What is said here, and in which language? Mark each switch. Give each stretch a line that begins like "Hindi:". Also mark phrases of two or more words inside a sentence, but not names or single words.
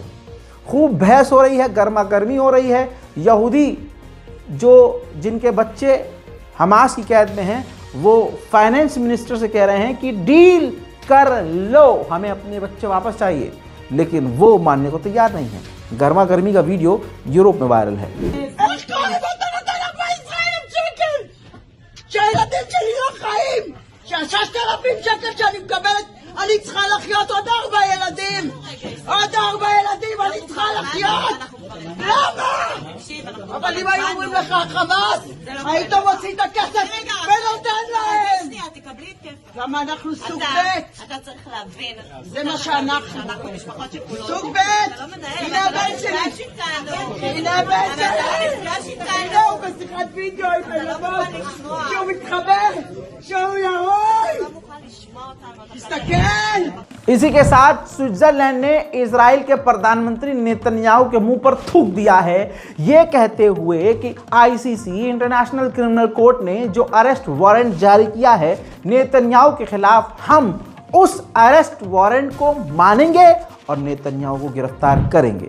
Hindi: खूब बहस हो रही है, गर्मा गर्मी हो रही है। यहूदी जिनके बच्चे हमास की कैद में हैं, वो
English: finance minister
Hindi: से कह रहे हैं कि डील कर लो, हमें अपने बच्चे वापस चाहिए, लेकिन वो मानने को तैयार नहीं है। गर्मा गर्मी का वीडियो यूरोप में वायरल है।
Hebrew: שהילדים שלי לא חיים, שה6,000 שקל שאני מקבלת, אני צריכה לחיות עוד 4 ילדים, אני צריכה לחיות. למה? אבל אם היו אומרים לך חמאס, היית מוציא את הכסף ונותן להם. למה אנחנו סוג ב'? אתה צריך להבין. זה מה שאנחנו. משפחות שכולות. סוג ב'. הנה הבן שלי. הנה הבן שלי. הנה הוא בשיחת וידאו עם הילדות. שהוא מתחבר. שהוא ירוי. तस्takल।
Hindi: इसी के साथ स्विट्जरलैंड ने इजराइल के प्रधानमंत्री नेतन्याहू के मुंह पर थूक दिया है, ये कहते हुए कि आईसीसी इंटरनेशनल क्रिमिनल कोर्ट ने जो
English: arrest warrant
Hindi: जारी किया है नेतन्याहू के खिलाफ, हम उस
English: arrest warrant
Hindi: को मानेंगे और नेतन्याहू को गिरफ्तार करेंगे।